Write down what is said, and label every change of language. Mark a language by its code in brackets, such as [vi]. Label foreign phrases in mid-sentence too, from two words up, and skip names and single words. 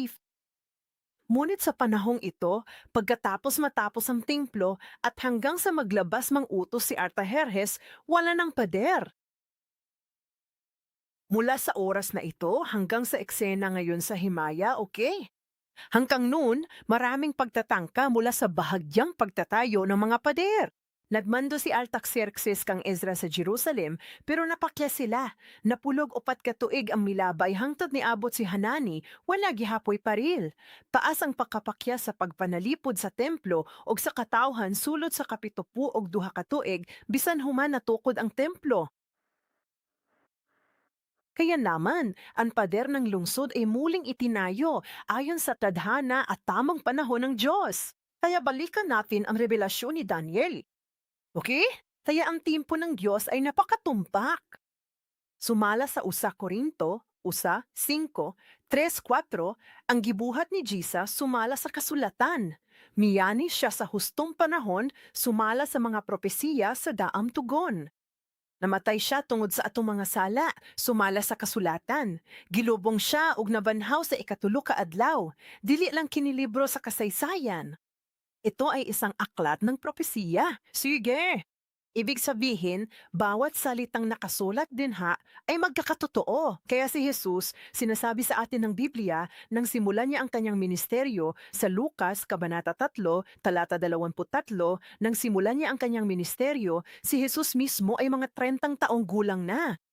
[tl] Ngunit sa panahong ito, pagkatapos matapos ang templo at hanggang sa maglabas mang utos si Artaxerxes, wala ng pader. Mula sa oras na ito hanggang sa eksena ngayon sa Himaya, okay? Hanggang noon, maraming pagtatangka mula sa bahagyang pagtatayo ng mga pader. [ceb] Nagmando si Artaxerxes kang Ezra sa Jerusalem, pero napakya sila. Napulog upat katuig ang milabay hangtod ni abot si Hanani, wala gihapoy paril. Paas ang pakapakya sa pagpanalipod sa templo o sa katawhan sulod sa kapitupu og duha katuig, bisan human natukod ang templo. [tl] Kaya naman, ang pader ng lungsod ay muling itinayo ayon sa tadhana at tamang panahon ng Diyos. Kaya balikan natin ang revelasyon ni Daniel. Okay? Kaya ang timpo ng Diyos ay napakatumpak. [ceb] Sumala sa usa Korinto, usa, 5, 3, 4, ang gibuhat ni Jesus sumala sa kasulatan. Miyani siya sa hustong panahon, sumala sa mga propesiya sa daam tugon. Namatay siya tungod sa atong mga sala, sumala sa kasulatan. Gilubong siya ug nabanhaw sa ikatulo ka adlaw. Dili lang kini libro sa kasaysayan. [tl] Ito ay isang aklat ng propesiya. Sige! Ibig sabihin, bawat salitang nakasulat dinha ay magkakatotoo. Kaya si Jesus, sinasabi sa atin ng Biblia, nang simulan niya ang kanyang ministeryo sa Lucas, Kabanata 3, Talata 23, nang simulan niya ang kanyang ministeryo, si Jesus mismo ay mga 30 taong gulang na.